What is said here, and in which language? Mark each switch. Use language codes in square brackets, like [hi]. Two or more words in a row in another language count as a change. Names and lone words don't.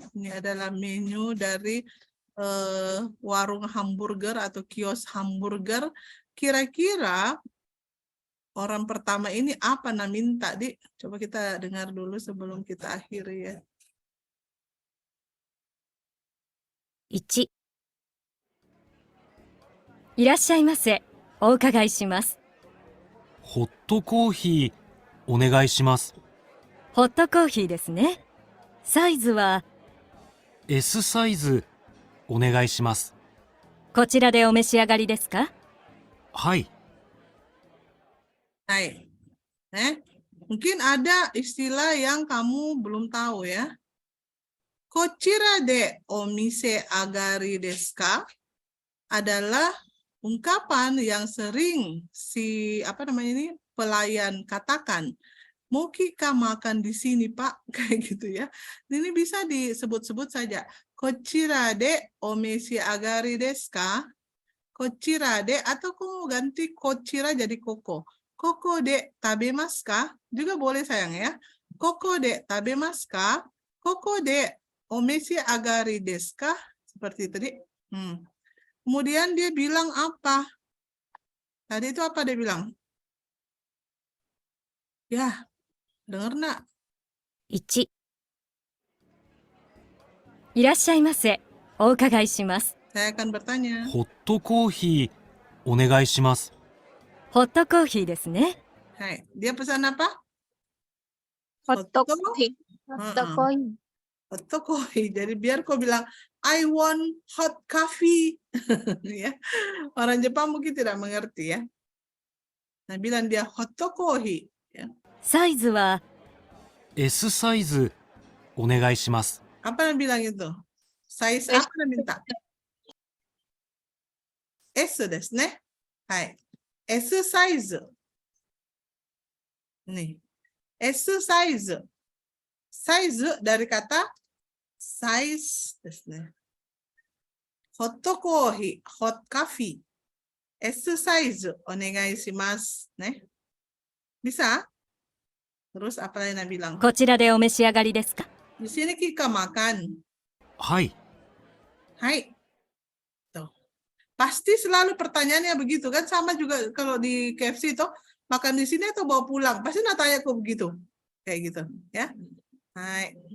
[id] Ini adalah menu dari warung hamburger atau kios hamburger. Kira-kira orang pertama ini apa nah minta, Dik? Coba kita dengar dulu sebelum kita akhiri ya. [ja] 1、いらっしゃいませ。お伺いします。ホットコーヒーお願いします。ホットコーヒーですね。サイズは S サイズお願いします。こちらでお召し上がりですか？はい。 [id] Hai. Mungkin ada istilah yang kamu belum tahu ya. [ja] Kochira de omise agari desu ka [id] adalah ungkapan yang sering si pelayan katakan. Mau kita makan di sini, Pak? Kayak gitu ya. Ini bisa disebut-sebut saja. [ja] Kochira de omise agari desu ka? Kochira de, [id] atau kamu ganti kochira jadi koko. [ja] Koko de tabemasu ka? [id] Juga boleh sayang ya. [ja] Koko de tabemasu ka? Koko de omeshi agari desu ka? [id] Seperti tadi. Kemudian dia bilang apa? Tadi itu apa dia bilang? Ya, dengar nak? [ja] 1、いらっしゃいませ。お伺いします。 [id] Saya akan bertanya. [ja] ホットコーヒーお願いします。ホットコーヒーですね。 [id] Hai, dia pesan apa? [en] Hotdog coffee. Hot coffee. [id] Jadi biar kau bilang [en] I want hot coffee. [id] Ya. Orang Jepang mungkin tidak mengerti ya. Nah, bilang dia [en] hot coffee. [id] Ya. [ja] サイズは S サイズお願いします。 [id] Apa yang bilang itu? Size apa yang minta? [ja] S desu ne. [id] Hai. [en] S size. Nih. S size. [id] Size dari kata size [ja] desu ne. [en] Hot coffee, hot coffee. S size [ja] onegai shimasu. Ne? [id] Bisa? Terus apa yang bilang? [ja] こちらでお召し上がりですか？ [id] Di sini kita makan. [ja] はい。 [id] Hai. Tuh. Pasti selalu pertanyaannya begitu kan, sama juga kalau di KFC itu makan di sini atau bawa pulang. Pasti tanya kok begitu. Kayak gitu, ya. Hai.